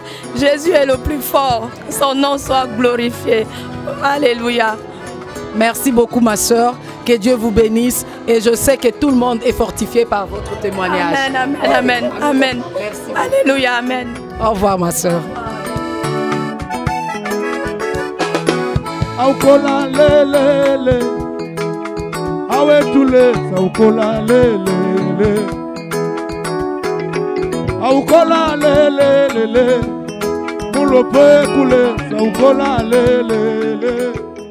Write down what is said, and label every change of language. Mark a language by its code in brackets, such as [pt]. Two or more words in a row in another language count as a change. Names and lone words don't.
[fr] Jésus est le plus fort, que son nom soit glorifié. Alléluia. Merci beaucoup ma soeur, que Dieu vous bénisse et je sais que tout le monde est fortifié par votre témoignage. Amen, amen, amen, amen. Merci. Alléluia, amen. Au revoir ma soeur. Aukola lele, awe tule, aukola lele, aukola lele, mulope kule, aukola lele.